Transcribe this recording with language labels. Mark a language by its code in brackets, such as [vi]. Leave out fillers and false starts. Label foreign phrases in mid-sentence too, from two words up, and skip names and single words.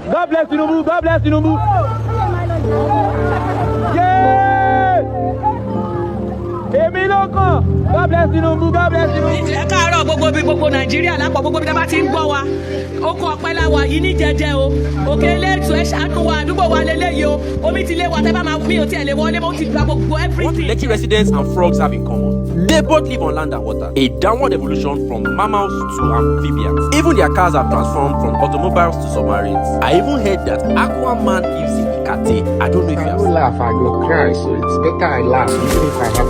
[en] God bless Tinubu. God bless Tinubu. Yeah. God bless Tinubu. God bless Tinubu. [yo] Ẹ káàárọ̀ gbogbo Nàìjíríà lápapọ̀ gbogbo bí tá bá ti ń gbọ́ wa. Oko ọpẹ́ la wà yìí ní jẹ́jẹ́ o. Òkè ilé ètò ẹ ṣàánú wa àdúgbò wa lélẹ́yìí o. Omi ti lé wa tẹ́ bá máa mi ò tiẹ̀ lè wọlé mo ti gba gbogbo everything. [en] What Lekki residents and frogs have in common? They both live on land and water. A downward evolution from mammals to amphibians. Even their cars have transformed from automobiles to submarines. I even heard that Aquaman lives in Ikate. I don't know if you have seen. Laugh, I go cry, so it's better I laugh even if I have.